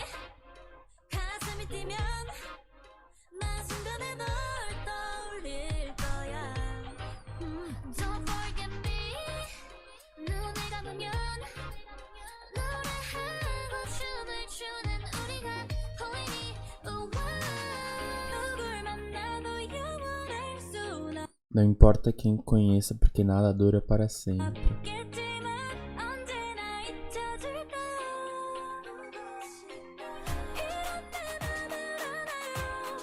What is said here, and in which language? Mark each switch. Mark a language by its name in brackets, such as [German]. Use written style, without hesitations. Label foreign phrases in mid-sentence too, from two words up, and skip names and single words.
[Korean] 가슴이 뛰면 난 순간에 널 떠올릴 거야. [English] Don't forget me. [Korean] 눈을 감으면 노래하고 춤을 추는 우리가 보이니. 누굴 만나도 영원할 순 없. [Portuguese] Não importa quem conheça, porque nada dura para sempre. [Korean] 없겠지만 언제나 잊혀질까. 이런 내 맘을 알아요.